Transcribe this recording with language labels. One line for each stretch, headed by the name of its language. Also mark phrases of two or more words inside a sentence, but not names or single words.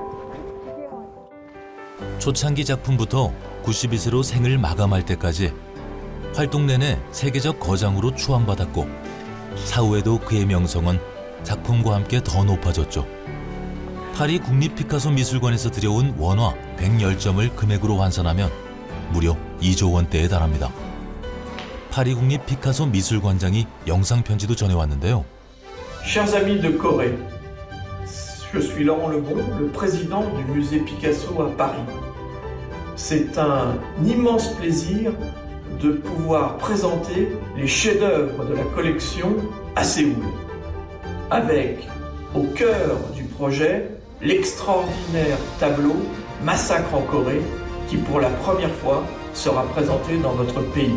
Korean: 초창기 작품부터 92세로 생을 마감할 때까지 활동 내내 세계적 거장으로 추앙받았고 사후에도 그의 명성은 작품과 함께 더 높아졌죠. 파리 국립 피카소 미술관에서 들여온 원화 110점을 금액으로 환산하면 무려 2조 원대에 달합니다. 파리 국립 피카소 미술관장이 영상 편지도 전해왔는데요.
French: Chers amis de Corée, je suis Laurent Lebon, le président du musée Picasso à Paris. C'est un immense plaisir de pouvoir présenter les chefs-d'œuvre de la collection à Séoul, avec au cœur du projet l'extraordinaire tableau Massacre en Corée, qui pour la première fois sera présenté dans notre pays.